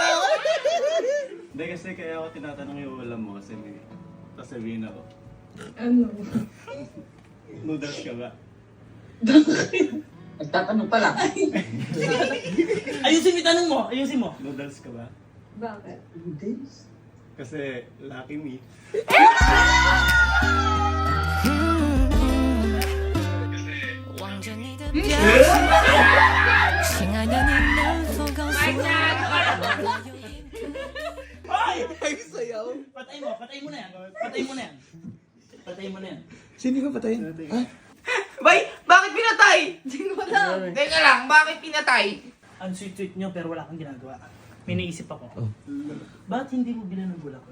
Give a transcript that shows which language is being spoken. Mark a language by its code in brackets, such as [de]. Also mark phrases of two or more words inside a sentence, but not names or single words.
[tl] Hindi kasi kaya ako tinatanong yung ulam mo kasi may sasabihin ako. Ano? Noodles ka ba? Nagtatanong pa lang. Ayusin mo yung tanong mo, ayusin mo. Noodles ka ba? Bakit? Kasi lucky me. [zh] 望着你的表情，亲爱的，你能否告诉我，我还有点可疑。 [tl] Hoy! Ay, sayaw. Patay mo na yan. Patay mo na yan. Patay mo na yan. Sino ka patayin? Ha? Bay, bakit pinatay? Hindi ko alam. Teka lang, bakit pinatay? Ang sweet-sweet nyo pero wala kang ginagawa. May naisip ako. Bakit hindi mo bilan ng bulaklak?